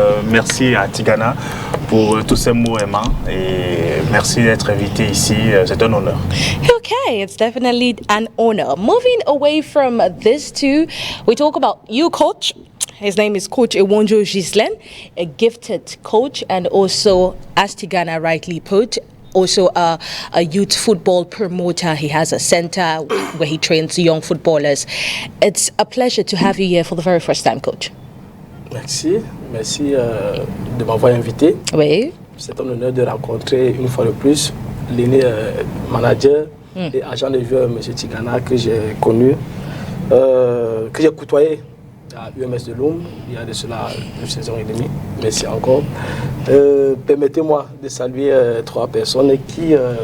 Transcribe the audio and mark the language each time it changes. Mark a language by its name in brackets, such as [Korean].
[French] Merci à Tigana pour tous ces mots aimants, et merci d'être invité ici. C'est un honneur. [English] Okay, it's definitely an honor. Moving away from this too, we talk about you, coach. His name is Coach Ewonjo Gislaine, a gifted coach, and also, as Tigana rightly put, also a youth football promoter. He has a center where he trains young footballers. It's a pleasure to have you here for the very first time, Coach. [French] Merci de m'avoir invité. Oui. C'est un honneur de rencontrer une fois de plus l'aîné manager et agent de joueur, M. Tigana, que j'ai connu, que j'ai côtoyé à UMS de Loum, il y a de cela une saison et demie. Merci encore. Permettez-moi de saluer trois personnes qui